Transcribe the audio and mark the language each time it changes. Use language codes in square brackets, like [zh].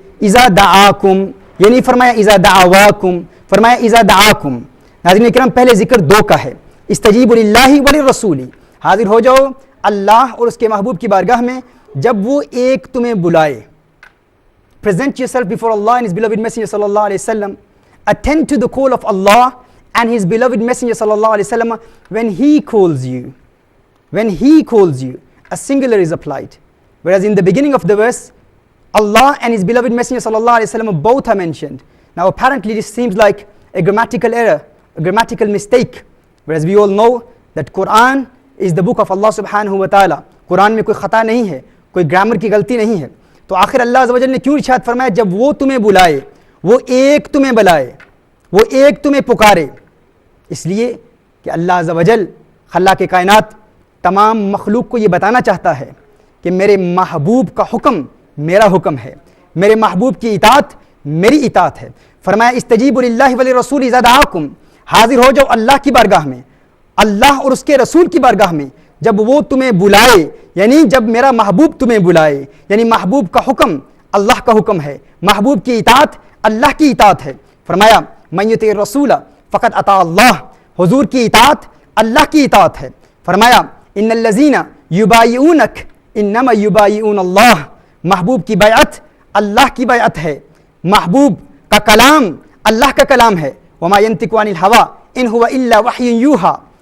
[ar] اذا دعاکم [ur] یعنی فرمایا [ar] اذا دعواکم، فرمایا اذا دعاکم. [ur] ناظرین کرام، پہلے ذکر دو کا ہے، [ar] استجیبوا للہ وللرسول. [ur] حاضر ہو جاؤ اللہ اور اس کے محبوب کی بارگاہ میں جب وہ ایک تمہیں بلائے. [en] Present yourself before Allah and His beloved Messenger sallallahu alaihi wasallam. Attend to the call of Allah and His beloved Messenger sallallahu alaihi wasallam when He calls you. When He calls you, a singular is applied. Whereas in the beginning of the verse, Allah and His beloved Messenger sallallahu alaihi wasallam both are mentioned. Now apparently this seems like a grammatical error, a grammatical mistake. Whereas we all know that Quran is the book of Allah subhanahu wa ta'ala. [ur] قرآن میں کوئی خطا نہیں ہے، کوئی grammar کی غلطی نہیں ہے. تو آخر اللہ عز و جل نے کیوں ارشاد فرمایا جب وہ تمہیں بلائے، وہ ایک تمہیں بلائے، وہ ایک تمہیں پکارے؟ اس لیے کہ اللہ عز و جل خلاق کائنات تمام مخلوق کو یہ بتانا چاہتا ہے کہ میرے محبوب کا حکم میرا حکم ہے، میرے محبوب کی اطاعت میری اطاعت ہے. فرمایا [ar] استجیبوا للہ وللرسول اذا دعاکم. [ur] حاضر ہو جاؤ اللہ کی بارگاہ میں، اللہ اور اس کے رسول کی بارگاہ میں جب وہ تمہیں بلائے، یعنی جب میرا محبوب تمہیں بلائے. یعنی محبوب کا حکم اللہ کا حکم ہے، محبوب کی اطاعت اللہ کی اطاعت ہے. [ar] فرمایا من یطع الرسول فقد اطاع اللہ. [ur] حضور کی اطاعت اللہ کی اطاعت ہے. فرمایا [ar] ان الذین یبایعونک انما یبایعون اللہ. [ur] محبوب کی بیعت اللہ کی بیعت ہے، محبوب کا کلام اللہ کا کلام ہے. [ar] وما ینطق عن الہوی ان هو الا وحی یوحی.